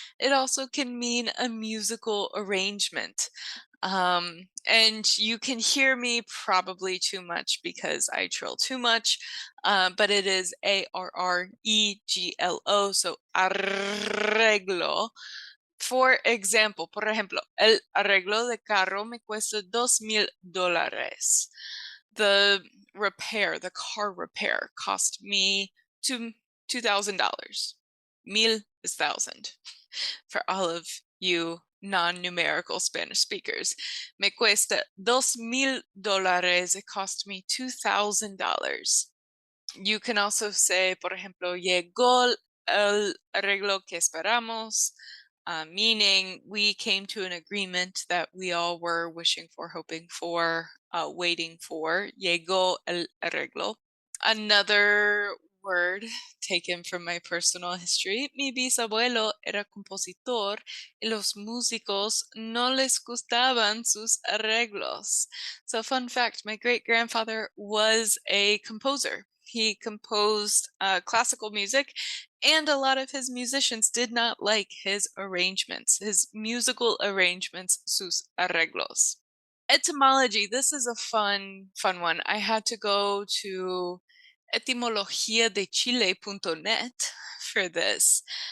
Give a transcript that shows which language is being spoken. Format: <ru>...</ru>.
<en>It also can mean a musical arrangement. And you can hear me probably too much because I trill too much, but it is arreglo, so arreglo. For example,</en> <es>por ejemplo, el arreglo de carro me cuesta $2,000.</es> <en>The repair, the car repair, cost me $2,000. Mil is thousand. For all of you non-numerical Spanish speakers,</en> <es>me cuesta $2,000.</es> <en>It cost me $2,000. You can also say,</en> <es>por ejemplo, llegó el arreglo que esperamos.</es> <en>Meaning we came to an agreement that we all were wishing for, hoping for, waiting for.</en> <es>Llegó el arreglo.</es> <en>Another word taken from my personal history.</en> <es>Mi bisabuelo era compositor y los músicos no les gustaban sus arreglos.</es> <en>So fun fact, my great-grandfather was a composer. He composed classical music, and a lot of his musicians did not like his arrangements, his musical arrangements,</en> <es>sus arreglos.</es> <en>Etymology, this is a fun one. I had to go to etimologiadechile.net for this.</en>